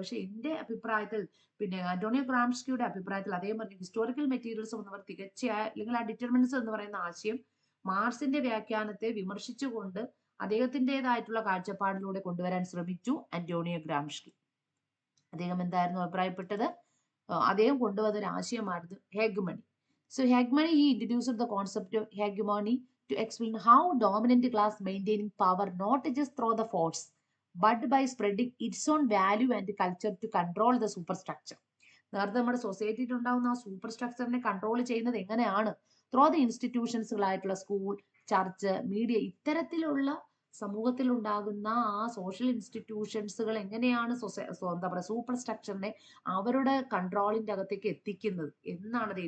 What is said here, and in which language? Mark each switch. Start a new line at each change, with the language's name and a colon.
Malayalam: പക്ഷെ എന്റെ അഭിപ്രായത്തിൽ, പിന്നെ അന്റോണിയോ ഗ്രാംസ്കിയുടെ അഭിപ്രായത്തിൽ അദ്ദേഹം പറഞ്ഞു ഹിസ്റ്റോറിക്കൽ മെറ്റീരിയൽസ് എന്നവർ അല്ലെങ്കിൽ ആ ഡിറ്റർമിനിസം എന്ന് പറയുന്ന ആശയം മാർക്സിന്റെ വ്യാഖ്യാനത്തെ വിമർശിച്ചുകൊണ്ട് അദ്ദേഹത്തിൻ്റെതായിട്ടുള്ള കാഴ്ചപ്പാടിലൂടെ കൊണ്ടുവരാൻ ശ്രമിച്ചു അന്റോണിയോ ഗ്രാംസ്കി. അദ്ദേഹം എന്തായിരുന്നു അഭിപ്രായപ്പെട്ടത്? അദ്ദേഹം കൊണ്ടുവന്ന ഒരു ആശയമായിരുന്നു ഹെഗ്മണി.
English: So hegemony he introduced the concept of hegemony to explain how dominant class maintaining power not just through the force but by spreading its own value and culture to control the superstructure.
Malayalam: നേരത്തെ നമ്മുടെ സൊസൈറ്റിയിൽ ഉണ്ടാകുന്ന ആ സൂപ്പർ സ്ട്രക്ചറിനെ കൺട്രോൾ ചെയ്യുന്നത് എങ്ങനെയാണ്?
English: through the
Malayalam: ഇൻസ്റ്റിറ്റ്യൂഷൻസുകളായിട്ടുള്ള school, church, media, ഇത്തരത്തിലുള്ള സമൂഹത്തിൽ ഉണ്ടാകുന്ന ആ സോഷ്യൽ ഇൻസ്റ്റിറ്റ്യൂഷൻസുകൾ എങ്ങനെയാണ് എന്താ പറയുക സൂപ്പർ സ്ട്രക്ചറിനെ അവരുടെ കൺട്രോളിന്റെ അകത്തേക്ക് എത്തിക്കുന്നത് എന്നാണത്.